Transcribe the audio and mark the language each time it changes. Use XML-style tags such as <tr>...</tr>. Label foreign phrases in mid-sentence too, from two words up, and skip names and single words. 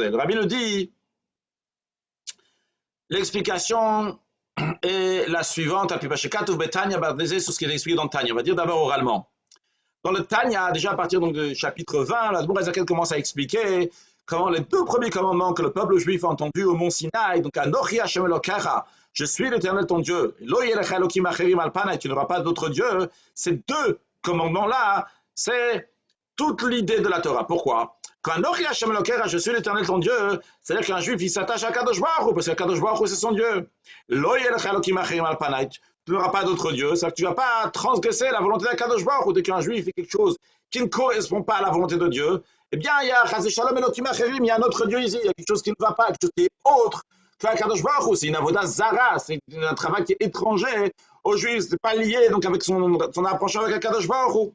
<fr>Le Rabbi nous dit l'explication et la suivante, sur ce qui est expliqué dans le Tanya. On va dire d'abord oralement. Dans le Tanya, déjà à partir donc, du chapitre 20, l'Admour Hazaken commence à expliquer comment les 2 premiers commandements que le peuple juif a entendus au mont Sinaï, donc</fr> <he>אנכי ה' אלוהיך,</he> <fr>je suis l'Éternel ton Dieu,</fr> <he>לא יהיה לך אלוהים אחרים על פני,</he> <fr>tu n'auras pas d'autre Dieu, ces 2 commandements-là, c'est toute l'idée de la Torah. Pourquoi? Quand</fr> <he>אנכי ה' אלוהיך,</he> <fr>je suis l'Éternel ton Dieu, c'est-à-dire qu'un juif, il s'attache à Kadosh Baruch Hu, parce que Kadosh Baruch Hu, c'est son Dieu.</fr> <he>לא יהיה לך אלוהים אחרים על פני,</he> <fr>tu n'auras pas d'autre Dieu, c'est-à-dire que tu ne vas pas transgresser la volonté d'Akadosh Baruch Hu. Dès qu'un juif fait quelque chose qui ne correspond pas à la volonté de Dieu, eh bien, il y a</fr> <he>חס ושלום אלוהים אחרים,</he> <fr>il y a un autre Dieu ici, il y a quelque chose qui ne va pas, quelque chose qui est autre que Akadosh Baruch Hu. C'est une</fr> <he>עבודה זרה,</he> <fr>c'est un travail qui est étranger aux juifs, ce n'est pas lié donc avec son approchement avec Akadosh Baruch Hu.</fr>